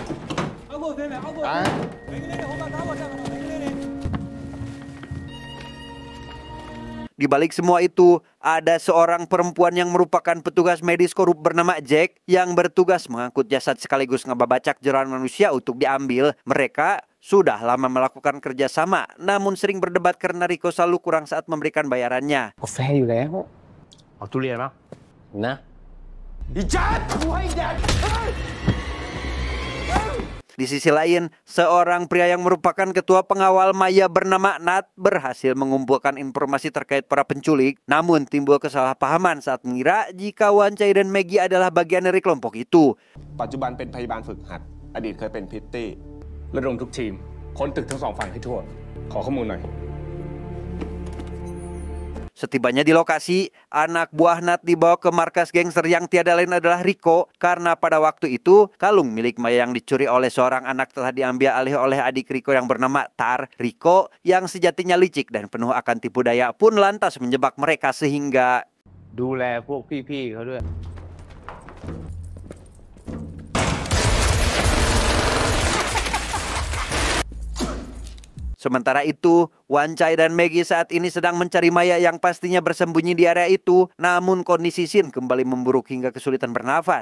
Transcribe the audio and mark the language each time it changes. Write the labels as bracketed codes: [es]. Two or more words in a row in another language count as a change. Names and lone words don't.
[id] Di balik semua itu, ada seorang perempuan yang merupakan petugas medis korup bernama Jack yang bertugas mengangkut jasad sekaligus ngebabacak jeroan manusia untuk diambil. Mereka sudah lama melakukan kerjasama, namun sering berdebat karena Rico selalu kurang saat memberikan bayarannya. [th] กาแฟอยู่แล้วเอาทุเรียนนะ [id] Di sisi lain, seorang pria yang merupakan ketua pengawal Maya bernama Nat berhasil mengumpulkan informasi terkait para penculik. Namun timbul kesalahpahaman saat mengira jika Wancai dan Maggie adalah bagian dari kelompok itu. [th] ปัจจุบันเป็นพยาบาลฝึกหัดอดีตเคยเป็นพริตตี้ ระดมทุกทีมค้นตึกทั้ง2 ฝั่งให้ทั่ว ขอข้อมูลหน่อย [id] Setibanya di lokasi, anak buah Nat dibawa ke markas gangster yang tiada lain adalah Rico karena pada waktu itu kalung milik Maya yang dicuri oleh seorang anak telah diambil alih oleh adik Rico yang bernama Tar. Rico yang sejatinya licik dan penuh akan tipu daya pun lantas menjebak mereka sehingga [th] ดูแลพวกพี่ๆเขาด้วย [id] Sementara itu, Wancai dan Maggie saat ini sedang mencari Maya yang pastinya bersembunyi di area itu. Namun kondisi Sin kembali memburuk hingga kesulitan bernafas.